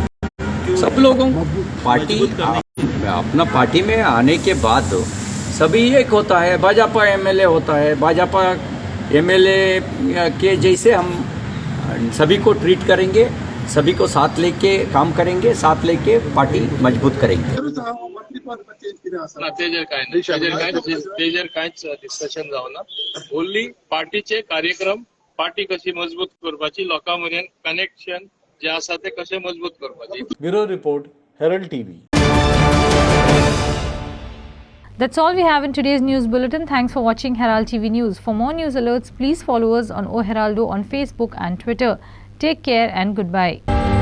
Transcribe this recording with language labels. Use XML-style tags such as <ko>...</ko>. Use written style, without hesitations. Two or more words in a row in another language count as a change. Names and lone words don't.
<hi>सब लोगों पार्टी अपना पार्टी में आने के बाद सभी एक होता है, भाजपा एमएलए होता है, भाजपा एमएलए के जैसे हम सभी को ट्रीट करेंगे, सभी को साथ लेके काम करेंगे, साथ लेके पार्टी मजबूत करेंगे।</hi> <kok>तेजर कांयच डिस्कशन जावना, ओन्ली पार्टीचे कार्यक्रम, पार्टी कशी मजबूत करपाची, लोकां मरेन कनेक्शन जे आसा ते कशे मजबूत करपाचे।</kok> <en>Bureau report, Herald TV. That's all we have in today's news bulletin. Thanks for watching Herald TV News. For more news alerts, please follow us on O Heraldo on Facebook and Twitter. Take care and goodbye.</en>